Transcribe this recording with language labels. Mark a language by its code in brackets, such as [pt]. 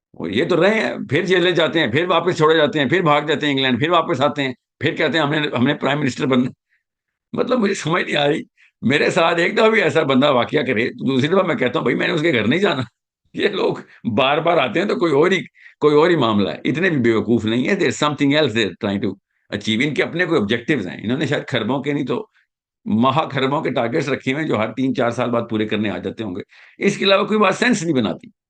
[ur] یہ تو رہے ہیں، پھر جیلیں جاتے ہیں، پھر واپس چھوڑے جاتے ہیں، پھر بھاگ جاتے ہیں انگلینڈ، پھر واپس آتے ہیں، پھر کہتے ہیں ہم نے پرائم منسٹر بننا. مطلب مجھے سمجھ نہیں آ رہی. میرے ساتھ ایک دفعہ بھی ایسا بندہ واقعہ کرے، دوسری دفعہ میں کہتا ہوں بھائی میں نے اس کے گھر نہیں جانا. یہ لوگ بار بار آتے ہیں تو کوئی اور ہی معاملہ ہے. اتنے بھی بیوقوف نہیں ہے. [en] There something else they trying to achieve. [ur] ان کے اپنے کوئی آبجیکٹیوز ہیں. انہوں نے شاید خربوں کے نہیں تو مہا خربوں کے ٹارگیٹس رکھے ہوئے ہیں جو ہر 3-4 سال بعد پورے کرنے آ جاتے ہوں گے. اس کے علاوہ کوئی بات سینس نہیں بناتی.